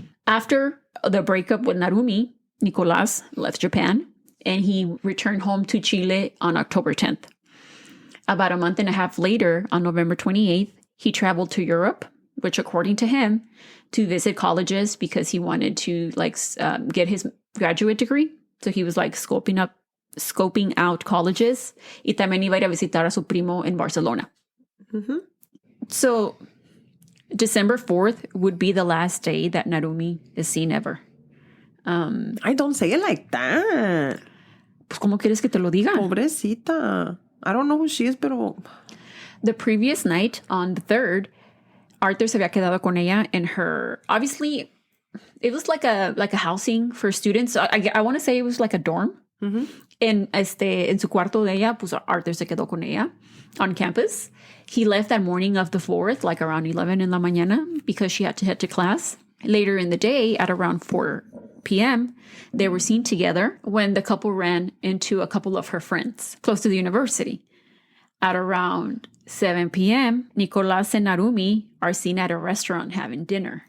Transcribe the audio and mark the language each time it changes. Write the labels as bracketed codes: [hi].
[en] After the breakup with Narumi, Nicolas left Japan and he returned home to Chile on October 10th. About a month and a half later, on November 28th, he traveled to Europe, which according to him, to visit colleges because he wanted to get his graduate degree. So he was like scoping out colleges. [es] Y también iba a ir a visitar a su primo [en] in Barcelona. Mm-hmm. So December 4th would be the last day that Narumi is seen ever. I don't say it like that. [es] Pues, ¿cómo quieres que te lo diga? Pobrecita. [en] I don't know who she is, [es] pero... [en] The previous night, on the 3rd, Arthur [es] se había quedado con ella [en] in her... Obviously, it was like a housing for students. I want to say it was like a dorm. Mm-hmm. [es] En su cuarto de ella, pues Arthur se quedó con ella [en] on campus. He left that morning of the 4th, like around 11 in [es] la mañana, [en] because she had to head to class. Later in the day, at around 4 p.m., they were seen together when the couple ran into a couple of her friends close to the university. At around 7 p.m., Nicolas and Narumi are seen at a restaurant having dinner.